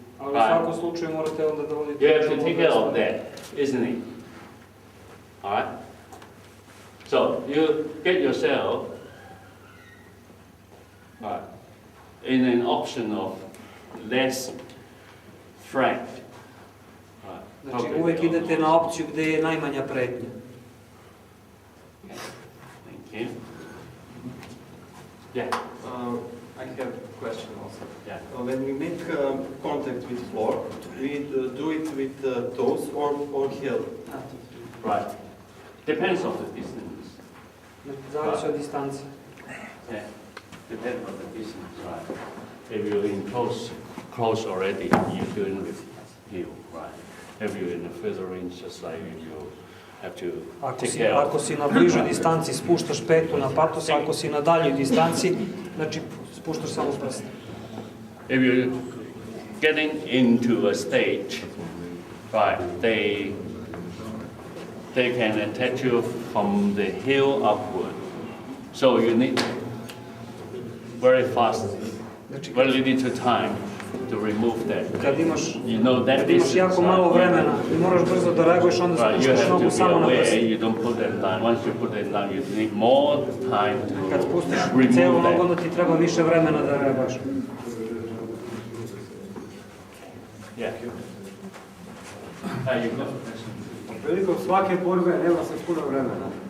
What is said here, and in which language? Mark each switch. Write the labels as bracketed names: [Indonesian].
[Serbian] ali u svakom slučaju morate onda da vodite. [English] You have to take care of that, isn't it? All right. So you get yourself in an option of less threat. [Serbian] Znači uvek idete na opciju gde je najmanja pretnja. [English] Thank you. Yeah. I have a question also. Yeah. When we make contact with floor, we do it with toes or heel? Right. Depends on the distance. [Serbian] Zavisi od distance. [English] Yeah. Depends on the distance, right? If you're in close already, you're doing with heel, right? If you're in a further range, just like you have to take care of. [Serbian] Ako si na bližoj distanci, spuštaš petu na patos, ako si na daljoj distanci, znači spuštaš samo prst. [English] If you're getting into a stage, right, they can attach you from the heel upward. So you need very fast, very little time to remove that. [Serbian] Kad imaš jako malo vremena i moraš brzo da reaguješ, onda spuštaš nogu samo na prst. [English] You don't put them down. Once you put them down, you need more time to remove that. [Serbian] Kad spustiš celu nogu, onda ti treba više vremena da reaguješ. [English] Yeah. You go. [Serbian] Prilikom svake borbe nema se puno vremena.